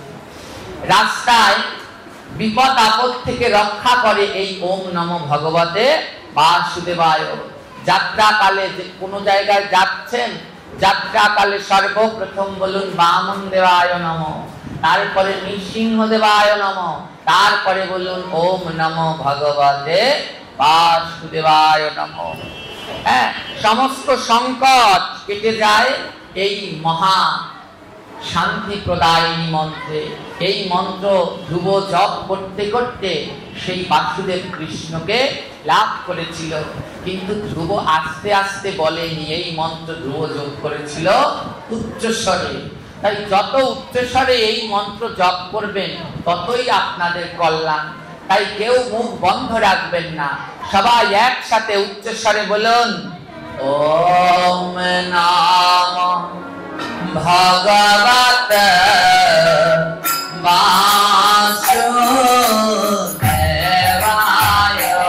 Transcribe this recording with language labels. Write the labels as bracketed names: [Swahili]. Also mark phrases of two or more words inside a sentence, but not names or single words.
[Bangla] রাস্তায় বিপদ আপদ থেকে রক্ষা করে এই [Sanskrit] ওম নমো ভগবতে বাসুদেবায়। [Bangla] যাত্রাকালে যে কোনো জায়গায় যাচ্ছেন, যাত্রাকালে সর্বপ্রথম বলুন [Sanskrit] বামন দেবায় নমঃ, [Bangla] তারপরে [Sanskrit] নৃসিংহ দেবায় নমঃ, [Bangla] তারপরে বলুন [Sanskrit] ওম নমো ভগবতে বাসুদেবায় নমঃ। [Bangla] হ্যাঁ, সমস্ত সংকট কেটে যায় এই মহা শান্তি প্রদায়িনী মন্ত্রে। এই মন্ত্র ধ্রুব জপ করতে করতে সেই বাসুদেব কৃষ্ণকে লাভ করেছিল, কিন্তু ধ্রুব আস্তে আস্তে বলেনি, এই মন্ত্র ধ্রুব জপ করেছিল উচ্চস্বরে। তাই যত উচ্চস্বরে এই মন্ত্র জপ করবেন ততই আপনাদের কল্যাণ। তাই কেউ মুখ বন্ধ রাখবেন না, সবাই একসাথে উচ্চস্বরে বলুন [Sanskrit] ওম নমঃ ভগবতে বাসুদেবায়।